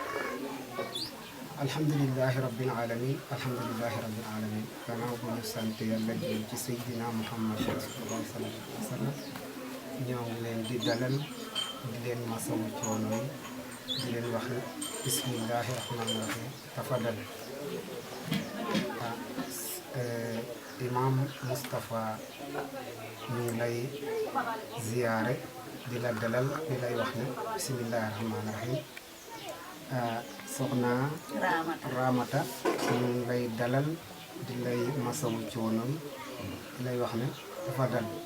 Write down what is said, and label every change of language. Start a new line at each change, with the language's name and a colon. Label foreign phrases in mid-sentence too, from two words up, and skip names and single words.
Arabic: الحمد لله رب العالمين الحمد لله رب العالمين
Wolof: gannaaw bu ñu sant yàlla jël ci Seydina Muhammad
Arabic: صلى الله عليه وسلم
Wolof: ñoo ngi leen di dalal di leen masawu coono yi di leen wax
Arabic: بسم الله الرحمن الرحيم تفضل
Wolof: Imam Moustapha ñu ngi lay ziyaare di la dalal di lay wax ne
Arabic: بسم الله الرحمن الرحيم
Wolof: soxna Ramata ñu ngi lay dalal di lay masawu coono di lay wax ne dafa dal